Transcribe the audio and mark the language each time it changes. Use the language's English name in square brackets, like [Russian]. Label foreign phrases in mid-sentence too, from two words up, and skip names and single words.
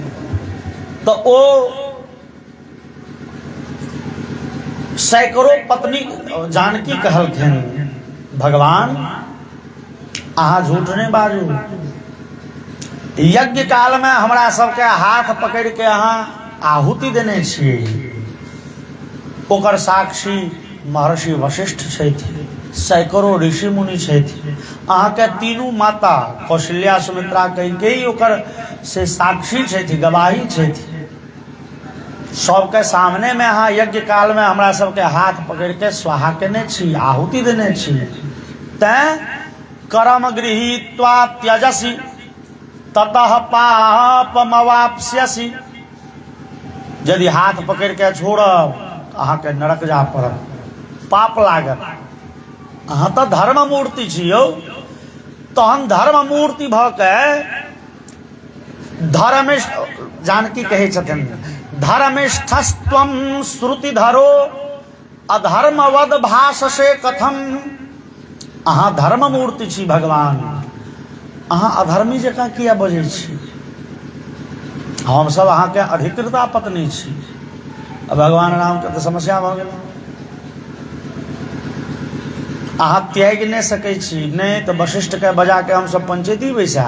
[Maithili] तो ओ सैकड़ों पत्नी जानकी कहलखिन भगवान अहाँ झूठ नहीं बाजू। यज्ञ काल में हमरा सबके हाथ पकड़ के अहाँ आहुति देने छिए, ओकर साक्षी महर्षि वशिष्ठ छथि, सैकड़ों ऋषि मुनि छथि, अहाँ के तीनू माता कौशल्या सुमित्रा कैकेयी ओकर से साक्षी छथि, गवाही छथि। सबके सामने में अहाँ यज्ञ काल में हमरा सबके हाथ पकड़ के स्वाहा केने छी, आहुति देने छी। [Sanskrit] तैं कर्म गृहीत्वा त्यजसि ततः पापमवाप्स्यसि। [Maithili] यदि हाथ पकड़ के छोड़ब अहाँ के नरक जा पड़त, पाप लागत। अहाँ तो धर्म मूर्ति छियौ, तहन धर्म मूर्ति भ के धर्मिष्ठ जानकी कहे छथिन [Sanskrit] धर्मिष्ठस्त्वं श्रुतिधरो अधर्मवद भाषसे कथम। [Maithili] अहाँ धर्म मूर्ति छी भगवान, अहाँ अधर्मी जकाँ किया बजै छी। हम सब अहाँ के अधिकृता पत्नी छी। अब भगवान राम के तो समस्या भ गेल, अहाँ त्याग नहीं सकै छी, नहीं तो वशिष्ठ के बजा के हम सब पंचायती बैसा।